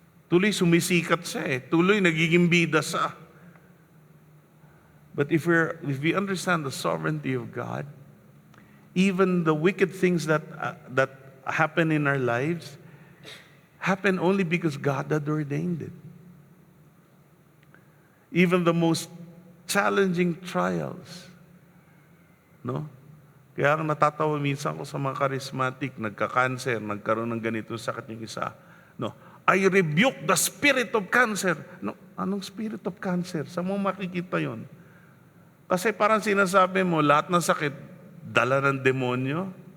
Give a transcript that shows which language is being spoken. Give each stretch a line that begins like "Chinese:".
Filipino: Tuloy sumisikat siya eh. Tuloy nagiging bida siya.
English: But if we understand the sovereignty of God, even the wicked things that happen in our lives happen only because God had ordained it. Even the most challenging trials, no?
Filipino: Kaya natatawa minsan ko sa mga charismatic, nagka-cancer, nagkaroon ng ganito sakit yung isa.
English: No, I rebuke the spirit of cancer.
Filipino: No, anong
English: spirit of cancer?
Filipino: Saan mo makikita yon? Kasi parang sinasabi mo, lahat ng sakit, dala ng demonyo.